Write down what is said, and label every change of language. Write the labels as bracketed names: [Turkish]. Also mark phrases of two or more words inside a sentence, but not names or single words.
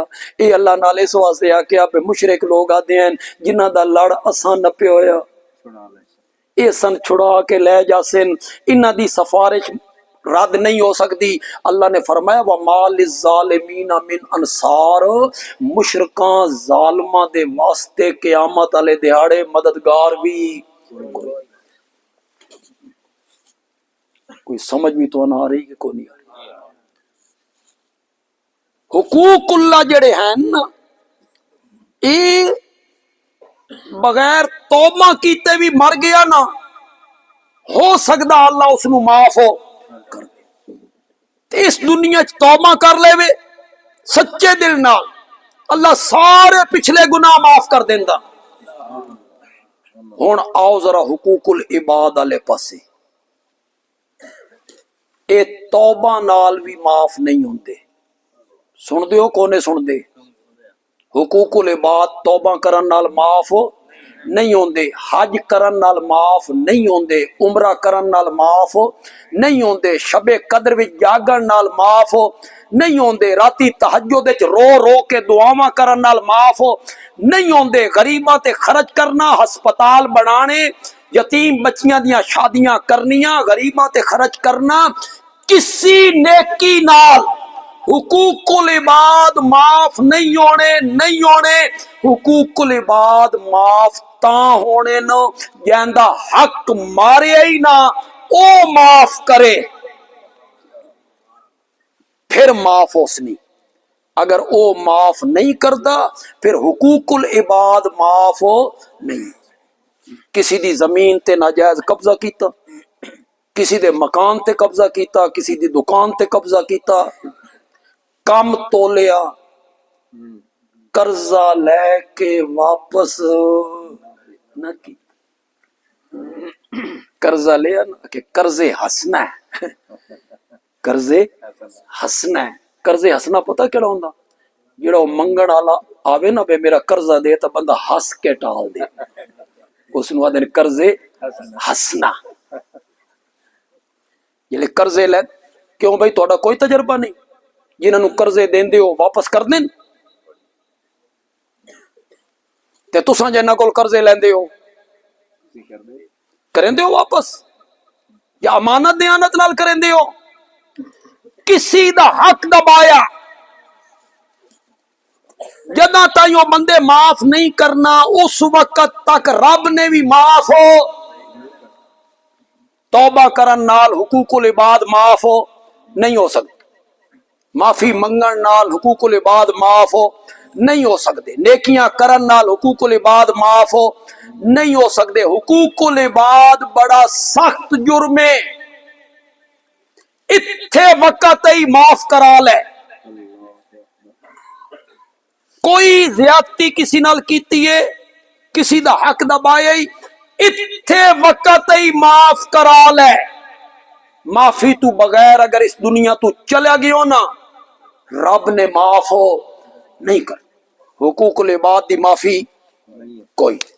[Punjabi] یہ اللہ نال اس واسطے آکھیا پہ مشرک [Urdu] لوگ آتے ہیں [Punjabi] جنہ دا لڑ اساں نپے ہویا، یہ سن چھڑا کے لے جاسن، انہ دی سفارش رد نہیں ہو سکتی۔ اللہ نے فرمایا [Arabic] وَمَا لِلظَّالِمِينَ مِنْ انصار، [Punjabi] مشرکاں ظالماں دے واسطے قیامت والے دیہاڑے مددگار بھی کوئی سمجھ بھی تو نہ آ رہی کہ کوئی نہیں آ رہی۔ حقوق اللہ جڑے ہیں نا، یہ بغیر توبہ کیتے بھی مر گیا نا، ہو سکتا اللہ اس نو معاف ہو کر دے، تے اس دنیا چ توبہ کر لے وے سچے دل نال، اللہ سارے پچھلے گناہ معاف کر دیندا۔ ہن آؤ ذرا حقوق العباد والے پاسے، اے توبہ نال بھی معاف نہیں ہوندے، سن دیو کونے سن دے؟ حقوق العباد توبہ کرن نال معاف نہیں ہوندے، حج کرن نال معاف نہیں ہوندے، عمرہ کرن نال معاف نہیں ہوندے، شب قدر وچ جاگن نال معاف نہیں ہوندے، راتی تہجد وچ رو رو کے دعاواں کرن نال معاف نہیں ہوندے، غریباں تے خرچ کرنا، ہسپتال بنانے، یتیم بچیاں دیاں شادیاں کرنیاں، غریباں تے خرچ کرنا، کسی نیکی نال حقوق العباد معاف نہیں ہونے نہیں ہونے۔ حقوق العباد معاف تاں ہونے نو جیندا حق مارے ہی نہ او معاف کرے، پھر معاف ہوسنی۔ اگر او معاف نہیں کردا پھر حقوق العباد معاف نہیں۔ کسی دی زمین تے ناجائز قبضہ کیتا، کسی دے مکان تے قبضہ کیتا، کسی دی دکان تے قبضہ کیتا، کم تولیا، قرضہ لے کے واپس نہ کی، قرضہ لیا نا کہ قرضے ہسنا ہے، قرضے ہسنا ہے۔ قرضے ہسنا پتہ کیڑا ہوندا؟ جڑا منگن والا آوے نا بے میرا قرضہ دے تو بندہ ہس کے ٹال دے، اس نو آدھے قرضے ہسنا۔ جلے قرضے لے کیوں بھائی تہاڈا کوئی تجربہ نہیں؟ جنہاں نو قرضے دیندے ہو واپس کر دین، تے تساں جنہاں کول قرضے لیندے ہو کریندے ہو واپس یا امانت دیانت نال کریندے ہو؟ کسی دا حق دبایا جداں تائیں وہ بندے معاف نہیں کرنا، اس وقت تک رب نے بھی معاف ہو توبہ کرن نال حقوق العباد معاف ہو نہیں ہو سکتے، معافی منگن نال حقوق العباد معاف ہو نہیں ہو سکتے، نیکیاں کرن نال حقوق العباد معاف ہو نہیں ہو سکتے۔ حقوق العباد بڑا سخت جرم ہے، اتھے وقت ہی معاف کرا لے۔ کوئی زیادتی کسی نال کیتی ہے، کسی دا حق دبایا ہی، اتھے وقت ہی معاف کرا لے۔ معافی تو بغیر اگر اس دنیا تو چلا گیا نا، رب نے معاف ہو نہیں کر۔ حقوق العباد دی معافی کوئی۔